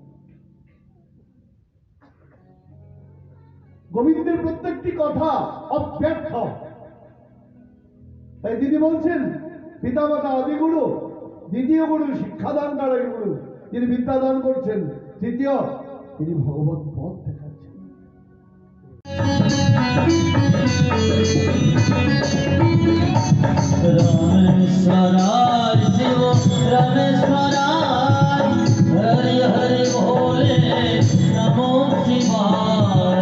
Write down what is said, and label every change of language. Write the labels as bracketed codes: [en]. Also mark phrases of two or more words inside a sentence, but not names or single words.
[bn] গোবিন্দের প্রত্যেকটি কথা অব্যর্থ। তাই তিনি বলছেন পিতামাতা আদি গুরু, দ্বিতীয় গুরু শিক্ষাদানকারী গুরু, যিনি বিদ্যাদান করছেন, তৃতীয় তিনি ভগবত পথ দেখাচ্ছেন। [hi] रामेश्वराय शिव रामेश्वराय, हरि हरि भोले नमो शिवाय।